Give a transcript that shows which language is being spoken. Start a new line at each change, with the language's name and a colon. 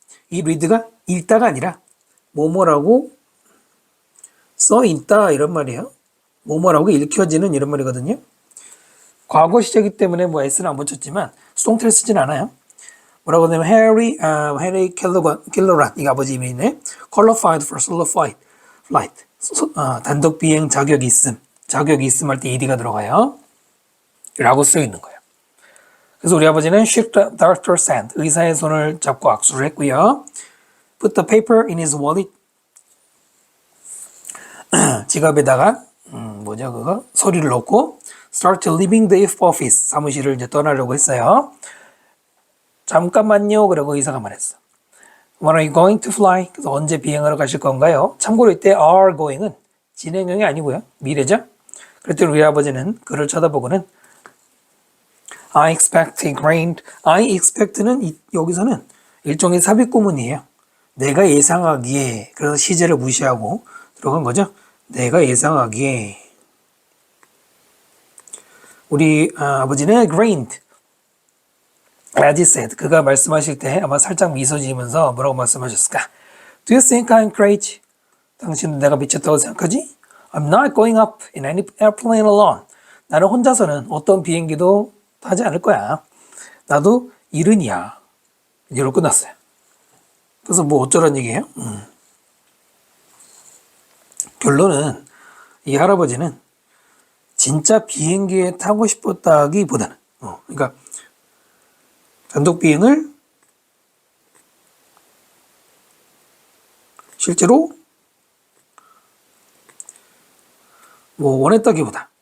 Korean: 이 read가 읽다가 아니라 뭐뭐라고 써 있다 이런 말이에요. 뭐뭐라고 읽혀지는 이런 말이거든요. 과거 시제이기 때문에 뭐 s는 안 붙였지만 수동태를 쓰진 않아요. 뭐라고 하냐면 해리 킬러란 이 아버지 이름이네.
English: qualified for solo flight.
Korean: 단독 비행 자격이 있음 할 때 ed가 들어가요. 라고 쓰여 있는 거예요. 그래서 우리 아버지는
English: shook the doctor's hand
Korean: 의사의 손을 잡고 악수를 했고요.
English: put the paper in his wallet
Korean: 지갑에다가 그거 서류를 넣고
English: start leaving the office
Korean: 사무실을 이제 떠나려고 했어요. 잠깐만요. 그러고 의사가 말했어.
English: When are you going to fly?
Korean: 그래서 언제 비행하러 가실 건가요? 참고로 이때 are going은 진행형이 아니고요. 미래죠. 그랬더니 우리 아버지는 그를 쳐다보고는
English: I expect it rained.
Korean: I expect는 여기서는 일종의 삽입구문이에요. 내가 예상하기에 그래서 시제를 무시하고 들어간 거죠. 내가 예상하기에 우리 아버지는 rained.
English: As he said,
Korean: 그가 말씀하실 때 아마 살짝 미소 지으면서 뭐라고 말씀하셨을까?
English: Do you think I'm crazy?
Korean: 당신은 내가 미쳤다고 생각하지?
English: I'm not going up in any airplane alone.
Korean: 나는 혼자서는 어떤 비행기도 타지 않을 거야. 나도 이른이야. 이러고 끝났어요. 그래서 뭐 어쩌란 얘기예요? 결론은 이 할아버지는 진짜 비행기에 타고 싶었다기보다는 그러니까 단독 비행을 실제로 뭐 원했다기보다